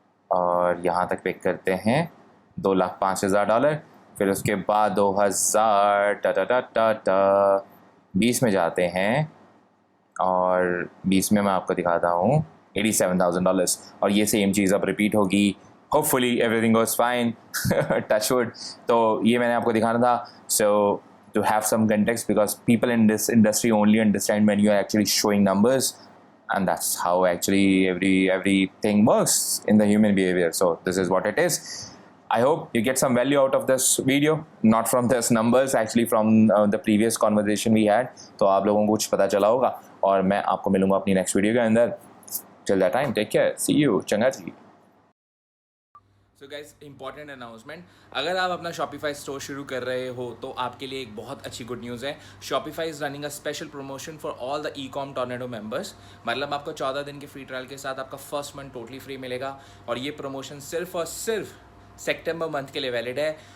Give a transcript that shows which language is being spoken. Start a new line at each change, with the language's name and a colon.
Hindi: और यहाँ तक पिक करते हैं $2,05,000. फिर उसके बाद 2020 में जाते हैं, और 20 में मैं आपको दिखाता हूँ $87,000. और ये सेम चीज़ अब रिपीट होगी.
English: Hopefully everything goes fine, touch wood.
Hindi: तो ये मैंने आपको दिखाना था.
English: So to have some context, because people in this industry only understand when you are actually showing numbers, and that's how actually everything works in the human behavior. So this is what it is. I hope you get some value out of this video, not from this numbers, actually from the previous conversation we had.
Hindi: तो आप लोगों को कुछ पता चला होगा, और मैं आपको मिलूंगा अपनी नेक्स्ट वीडियो के अंदर.
English: Till that time, take care, see you, चंगा जी.
Hindi: सो गाइस, इंपॉर्टेंट अनाउंसमेंट, अगर आप अपना शॉपिफाई स्टोर शुरू कर रहे हो तो आपके लिए एक बहुत अच्छी गुड न्यूज़ है.
English: Shopify is running a special promotion for all the e com tornado members.
Hindi: मतलब आपको 14 दिन के फ्री ट्रायल के साथ आपका फर्स्ट मंथ टोटली फ्री मिलेगा, और ये प्रमोशन सिर्फ और सिर्फ सितंबर मंथ के लिए वैलिड है.